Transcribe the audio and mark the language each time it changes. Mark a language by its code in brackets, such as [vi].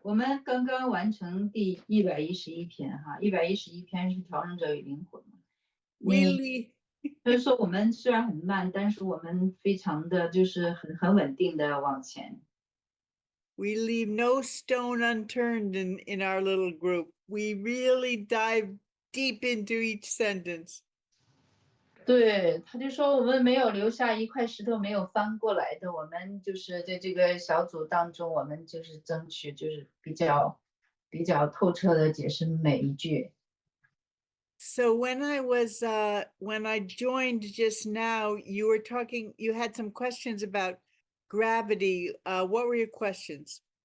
[zh] 我们刚刚完成第111篇哈，111篇是调整者与灵魂嘛。所以说我们虽然很慢，但是我们非常的就是很稳定的往前。 [en] We leave no stone unturned in our little group. We really dive deep into each sentence. [zh] 对，他就说我们没有留下一块石头没有翻过来的，我们就是在这个小组当中，我们就是争取就是比较透彻的解释每一句。 [en] So when I joined just now, you had some questions about gravity. What were your questions?